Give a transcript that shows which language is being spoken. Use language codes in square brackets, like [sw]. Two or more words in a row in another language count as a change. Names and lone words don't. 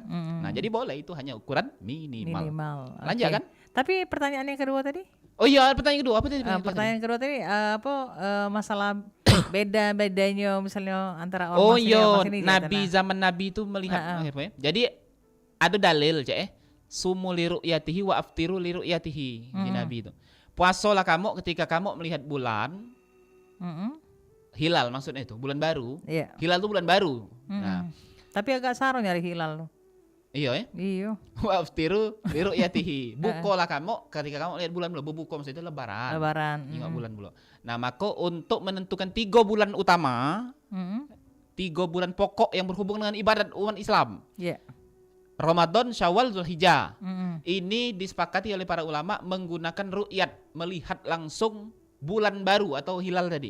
[id] Nah, jadi boleh itu hanya ukuran minimal. Lanjut kan? Tapi pertanyaan yang kedua tadi? Oh iya, pertanyaan kedua apa tadi? Pertanyaan kedua tadi masalah bedanya misalnya antara ormas Oh iya, ini Nabi zaman Nabi itu melihat Jadi ada dalil [ar] sumu li ru'yatihi wa aftiru li ru'yatihi [id] di Nabi itu. Puasalah kamu ketika kamu melihat bulan. Hilal maksudnya itu, bulan baru. Iya. Hilal itu bulan baru. Nah, tapi agak saru nyari hilal loh. Iya Iya. [ar] Wa aftiru li ru'yatihi. [id] Bukalah kamu ketika kamu lihat bulan belum. Buka maksudnya itu lebaran. Ingat bulan belum. Nah, maka untuk menentukan 3 bulan utama, 3 bulan pokok yang berhubungan dengan ibadat umat Islam. Iya. Ramadan, Syawal, Dzulhijjah. Ini disepakati oleh para ulama menggunakan ru'yat, melihat langsung bulan baru atau hilal tadi.